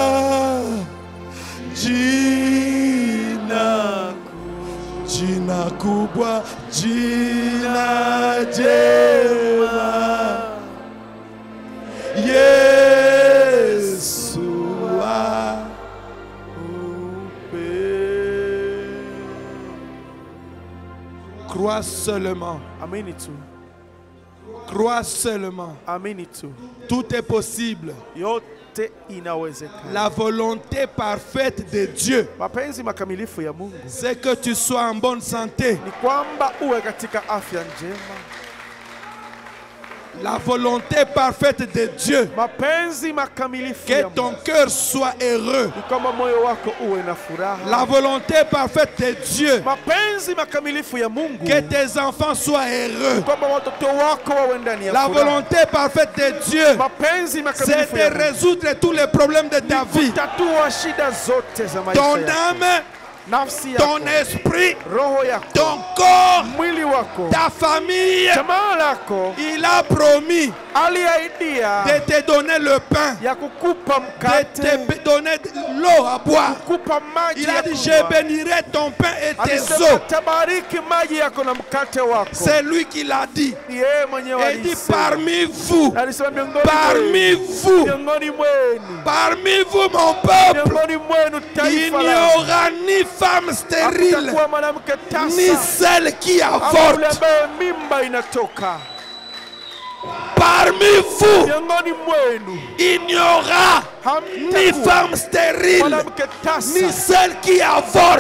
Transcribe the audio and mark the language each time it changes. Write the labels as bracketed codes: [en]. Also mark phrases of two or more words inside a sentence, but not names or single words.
[sw] jina kubwa jina jema Yesu wa upendo. [fr] Crois seulement. [sw] Amini tu. [fr] Crois seulement. [sw] Amini tu. [fr] Tout est possible. [sw] Yote inawezekana. [fr] La volonté parfaite de Dieu, [sw] mapenzi makamilifu ya Mungu, [fr] c'est que tu sois en bonne santé. [sw] Ni kwamba uwe katika afya njema. [fr] La volonté parfaite de Dieu, [sw] mapenzi makamilifu [fr] que ton cœur soit heureux. [sw] Ni kwamba moyo wako uwe na furaha. [fr] La volonté parfaite de Dieu, [sw] mapenzi makamilifu ya Mungu, [fr] que tes enfants soient heureux. [sw] Ni kwamba watoto wako wawe ndani ya furaha. [fr] La volonté parfaite de Dieu, [sw] mapenzi makamilifu [fr] c'est de résoudre tous les problèmes de ta vie. [sw] Kutatua shida zote za maisha [fr] ton âme, [sw] nafsi yako, [fr] ton esprit, [sw] roho yako, [fr] ton corps, [sw] mwili wako, [fr] ta famille, [sw] jamaa lako. [fr] Il a promis [sw] aliahidia [fr] de te donner le pain, [sw] ya kukupa mkate, [fr] de te donner l'eau à boire. [sw] Kukupa maji. [fr] Il a dit je bénirai ton pain et tes eaux. [sw] Tabariki maji yako na mkate wako. [fr] C'est lui qui l'a dit. [sw] Yeye mwenyewe alisema. [fr] Il dit parmi vous, parmi vous mon peuple, il n'y aura ni femme stérile, ni celle qui avorte. Parmi vous, il n'y aura ni femme stérile, ni celle qui avorte.